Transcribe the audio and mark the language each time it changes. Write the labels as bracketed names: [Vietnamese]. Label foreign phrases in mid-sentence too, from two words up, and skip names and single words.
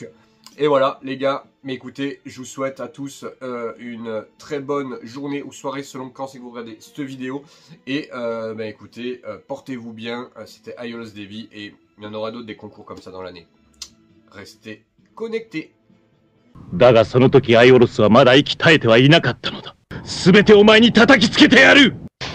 [French] Et voilà les gars, mais écoutez, je vous souhaite à tous une très bonne journée ou soirée selon quand c'est que vous regardez cette vidéo. Et écoutez, portez-vous bien, c'était Aiolos Devi et il y en aura d'autres des concours comme ça dans l'année. Restez connectés. [Japanese] だがその時アイオロスはまだ息絶えてはいなかったのだ。すべてお前に叩きつけてやる。